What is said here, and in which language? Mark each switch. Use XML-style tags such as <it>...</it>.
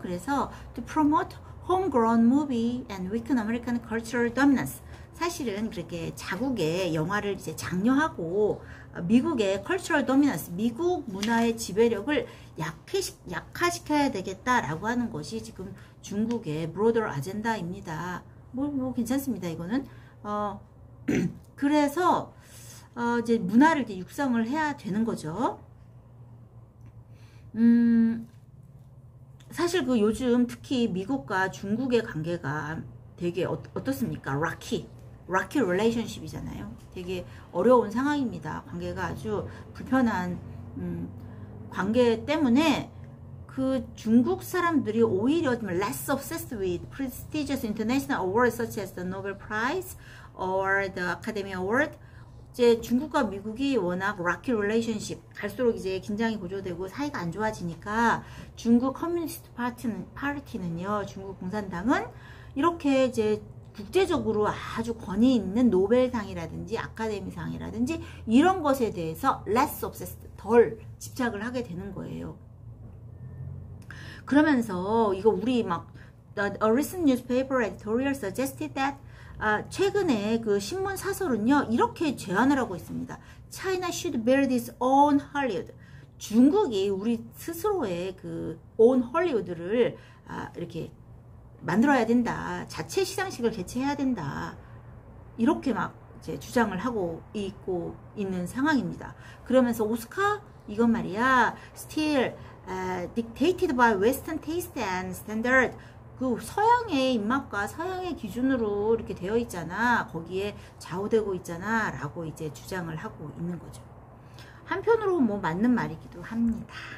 <ko>그래서</ko> <en>to promote homegrown movie and weaken American cultural dominance.</en> <ko>사실은 그렇게 자국의 영화를 이제 장려하고 미국의</ko> <en>cultural dominance,</en> <ko>미국 문화의 지배력을 약화시켜야 되겠다라고 하는 것이 지금 중국의</ko> <en>broader agenda</en> <ko>입니다. 뭐 괜찮습니다. 이거는 그래서 이제 문화를 이제 육성을 해야 되는 거죠. 사실 그 요즘 특히 미국과 중국의 관계가 되게 어떻습니까?</ko> <en>rocky relationship이잖아요.</en> <ko>되게 어려운 상황입니다. 관계가 아주 불편한 관계 때문에 그 중국 사람들이 오히려 좀</ko> <en>less obsessed with prestigious international awards such as the Nobel Prize or the Academy Award.</en> <ko>이제 중국과 미국이 워낙</ko> <en>rocky relationship,</en> <ko>갈수록 이제 긴장이 고조되고 사이가 안 좋아지니까 중국 커뮤니스트 파티는요, 중국 공산당은 이렇게 이제 국제적으로 아주 권위 있는 노벨상이라든지 아카데미상이라든지 이런 것에 대해서</ko> <en>less obsessed,</en> <ko>덜 집착을 하게 되는 거예요. 그러면서 이거 우리 막</ko> <en>a recent newspaper editorial suggested that</en> <ko>최근에 그 신문 사설은요 이렇게 제안을 하고 있습니다.</ko> <en>China should build its own Hollywood.</en> <ko>중국이 우리 스스로의 그</ko> <en>own Hollywood</en> <ko>를 이렇게 만들어야 된다. 자체 시상식을 개최해야 된다. 이렇게 막 이제 주장을 하고 있는 상황입니다. 그러면서 오스카 이건 말이야</ko> <en>still dictated by Western taste and standard.</en> <ko>그 서양의 입맛과 서양의 기준으로 이렇게 되어 있잖아. 거기에 좌우되고 있잖아. 라고 이제 주장을 하고 있는 거죠. 한편으로 뭐 맞는 말이기도 합니다.</ko>